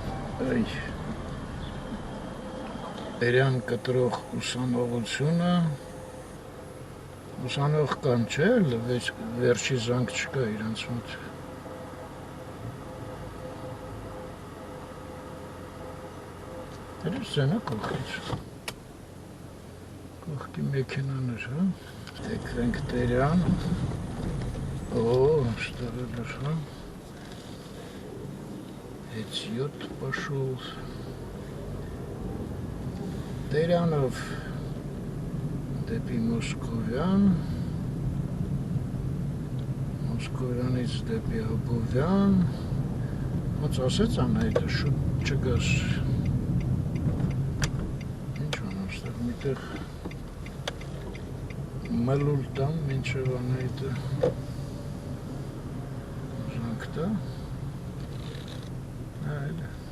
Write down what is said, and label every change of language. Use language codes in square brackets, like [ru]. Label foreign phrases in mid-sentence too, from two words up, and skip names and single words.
[hy] Տերյան կտրող ուսանողությունը։ Ուսանող կան չէ, վերջի զանգ չկա իրանց մոտ։ Դերս զենա կողքից։ Կողքի մեքենան էր, հա։ Թեքվենք Տերյան։ [ru] Что-то дошло. Идет, пошел. [hy] Տերյանով դեպի Մոսկովյան, Մոսկովյանից դեպի Աբովյան, ոնց ասեց Անահիտը, շուտ չգաս, ինչ անեմ ստեղ, միտեղ մլուլ տամ, մինչև Անահիտը զանգ տա, այլ